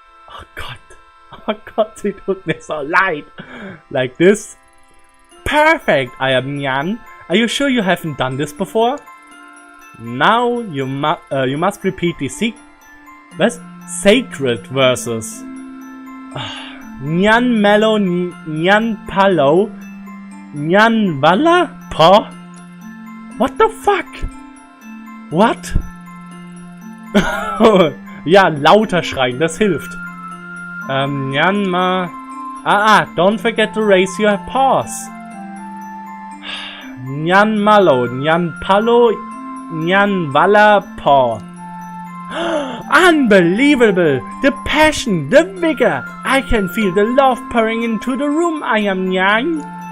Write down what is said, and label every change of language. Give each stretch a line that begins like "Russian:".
German: Oh God, sie tut mir so leid.
English: Like this. Perfect, I am Nyan. Are you sure you haven't done this before? Now you must repeat the sacred verses. Nyan Mello, Nyan Palo, Nyan Walla, Pa? What the fuck? What?
German: Ja, lauter schreien, das hilft.
English: Nyan Ma... don't forget to raise your paws. Nyan Malo, Nyan Palo, Nyan Walla, Pa. Unbelievable! The passion, the vigor! I can feel the love pouring into the room, I am Nyan.